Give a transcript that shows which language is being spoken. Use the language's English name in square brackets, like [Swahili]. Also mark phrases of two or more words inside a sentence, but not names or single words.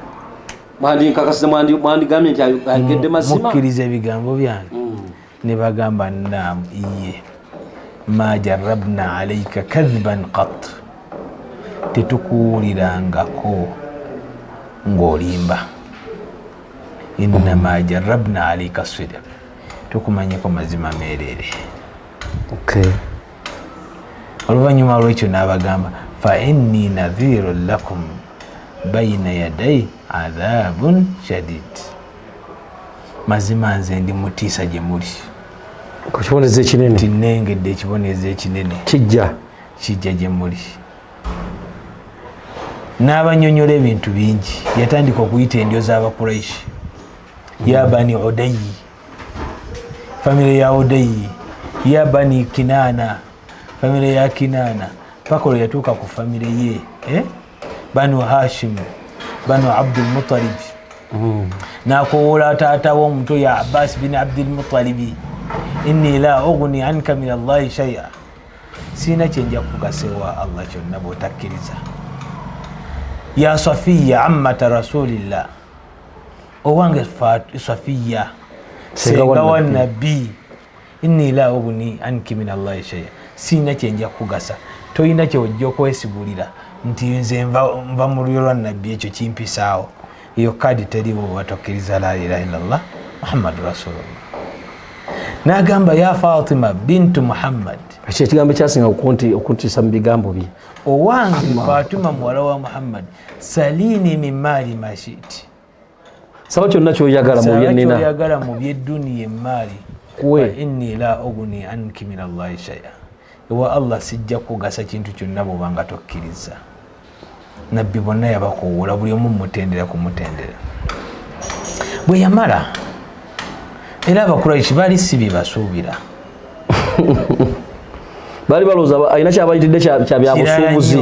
[Ganda] mukkiriza ebigambo byange ne bagamba [Arabic] نعم إيه ما جربنا عليك كذبا قط [Ganda] tetukuwulirangako ng'olimba [Arabic] إنما جربنا عليك صدقا [Ganda] tukumanyeko mazima meerere. Oluvannyuma lwekyo n'abagamba [Arabic] فإني نذير لكم بين يدي عذاب شديد. [Ganda] Mazima nze ndi mutiisa gye muli. Kukibonezo ekinene. Tinengedde ekibonezo ekinene. Kijja gye muli. N'abanyonyola ebintu bingi. Yatandika okuyita endyo z'Abakuraishi. Ya bani Udayi. Famire ya Udayi. Ya bani Kinana. Famire ya Kinana. Paka olwo yatuuka ku famire ye. Banu Hashim. Banu Abdul Muttalib. nakowoola taata w'omuto ya Abbas bin Abdilmutalibi, [Arabic] إني لا أغني عنك من الله شيئا, [Ganda] siina kyenja kugasewa Allah kyonna bw'otakkiriza. [Arabic] يا صفية عمة رسول الله, [Ganda] owange Safiya senga wa nabbi, [Arabic] إني لا أغني عنك من الله شيئا, [Ganda] siina kyenja kugasa, toyina kyojja okwesibulira nti nze nva mu lulyo lwa nabbi, ekyo kimpisaawo. Iyo kadi teriwo watokkiriza [Arabic] لا إله إلا الله محمد رسول الله. [Ganda] N'agamba ya Fatima bintu Muhammad, ekyo ekigambo kyasinga okuntisa mu bigambo bye, owange Fatima muwala wa Muhammad, [Arabic] سليني من مالي ما شئت, [Ganda] saba kyonna kyoyagala mu byenina, kyoyagala mu byedduniya emaali, kuwe [Arabic] إني لا أغني عنك من الله شيئا, [Ganda] ewa Allah sijja kugasa kintu kyonna bw'obanga tokkiriza. Nabbi bonna yabakoowoola, buli omu mutendera kumutendera. Bwe yamala era Abakuraishi baali si bye basuubira. baali balowooza alina kyabayitidde kya byabusuubuzi,